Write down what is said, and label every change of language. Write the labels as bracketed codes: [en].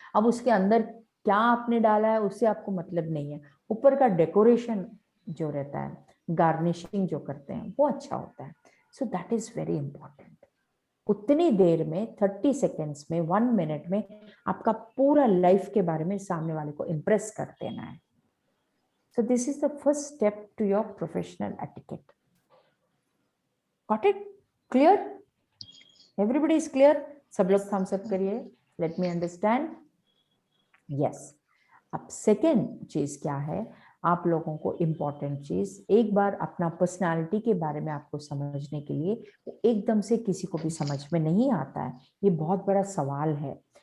[hi] अब उसके अंदर क्या आपने डाला है उससे आपको मतलब नहीं है, ऊपर का डेकोरेशन जो रहता है, गार्निशिंग जो करते हैं, वो अच्छा होता है। [en] So that is very important. [hi] उतनी देर में 30 सेकेंड्स में, 1 मिनट में आपका पूरा लाइफ के बारे में सामने वाले को इम्प्रेस कर देना है। [en] So this is the first step to your professional etiquette. Got it? Clear? Everybody is clear? [hi] सब लोग thumbs up करिए. [en] Let me understand. Yes. [hi] अब second चीज क्या है, आप लोगों को इम्पोर्टेंट चीज, एक बार अपना पर्सनालिटी के बारे में आपको समझने के लिए, एकदम से किसी को भी समझ में नहीं आता है, ये बहुत बड़ा सवाल है।